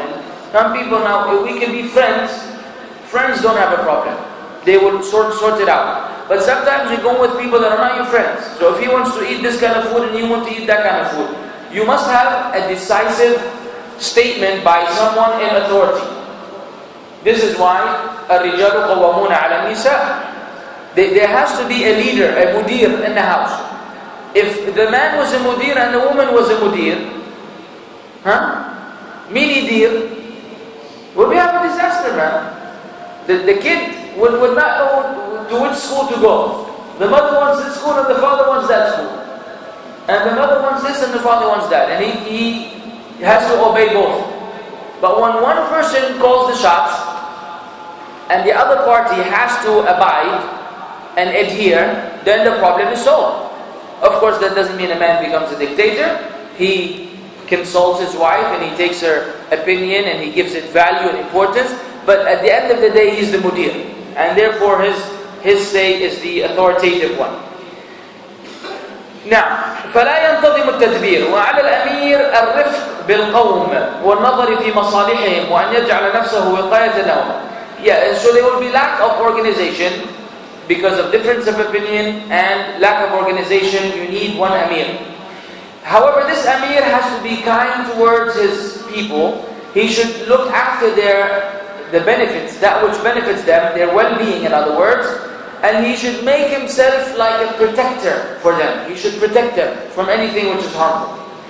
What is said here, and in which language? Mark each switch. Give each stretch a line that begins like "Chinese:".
English: And some people now, we can be friends. Friends don't have a problem. They will sort it out. But sometimes you go with people that are not your friends. So if he wants to eat this kind of food and you want to eat that kind of food, you must have a decisive statement by someone in authority. This is why
Arabic: الرجال قوامون على النساء.
English: There has to be a leader, a mudir in the house. If the man was a mudir and the woman was a mudir, mini dir, we'll have a disaster, man. The kid would not know to which school to go. The mother wants this school and the father wants that school. And the mother wants this and the father wants that. And he has to obey both. But when one person calls the shots and the other party has to abide and adhere, then the problem is solved. Of course, that doesn't mean a man becomes a dictator. He consults his wife and he takes her opinion and he gives it value and importance. But at the end of the day, he's the mudir. And therefore his say is the authoritative one. Now,
Arabic: فلا ينتظم التدبير وعلى الأمير الرفق بالقوم والنظر في مصالحهم وأن يجعل نفسه وقاية لهم.
English: Yeah, so there will be lack of organization because of difference of opinion and lack of organization. You need one Amir. However, this Amir has to be kind towards his people. He should look after the benefits, that which benefits them, their well-being in other words, and he should make himself like a protector for them. He should protect them from anything which is harmful.